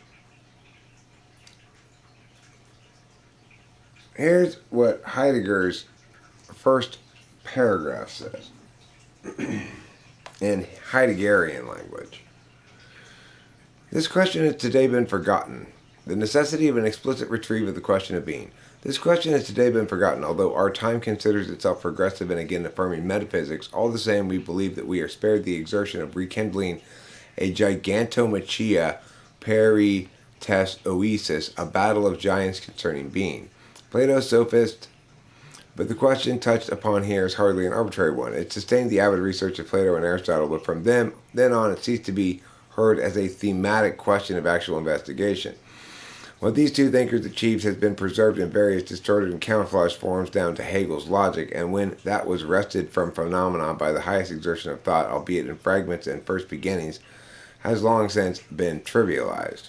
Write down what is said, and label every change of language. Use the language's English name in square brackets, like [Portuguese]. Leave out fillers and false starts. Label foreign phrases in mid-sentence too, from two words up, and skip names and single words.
[English] Here's what Heidegger's first paragraph says in Heideggerian language. This question has today been forgotten. The necessity of an explicit retrieve of the question of being. This question has today been forgotten, although our time considers itself progressive and again affirming metaphysics. All the same, we believe that we are spared the exertion of rekindling a [Greek] γιγαντομαχία περὶ τῆς οὐσίας, [English] a battle of giants concerning being. Plato's sophist, but the question touched upon here is hardly an arbitrary one. It sustained the avid research of Plato and Aristotle, but from then on it ceased to be heard as a thematic question of actual investigation. What these two thinkers achieved has been preserved in various distorted and camouflaged forms down to Hegel's logic, and when that was wrested from phenomena by the highest exertion of thought, albeit in fragments and first beginnings, has long since been trivialized.